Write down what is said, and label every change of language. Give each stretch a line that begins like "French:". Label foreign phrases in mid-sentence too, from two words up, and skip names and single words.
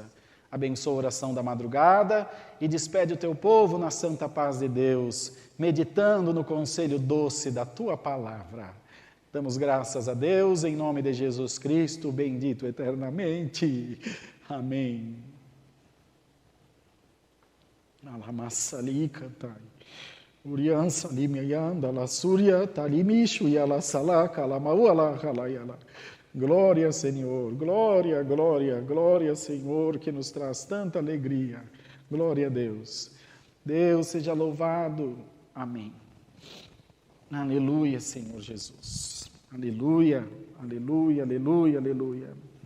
Portuguese: Abençoa a oração da madrugada e despede o teu povo na santa paz de Deus, meditando no conselho doce da tua palavra. Damos graças a Deus em nome de Jesus Cristo, bendito eternamente. Amém. Alamasalikatai, Uriansa limianda la surya talimishu yala salaka la mauala halayala. Glória, Senhor, glória, glória, glória, Senhor, que nos traz tanta alegria. Glória a Deus. Deus seja louvado. Amém. Aleluia, Senhor Jesus. Aleluia, aleluia, aleluia, aleluia.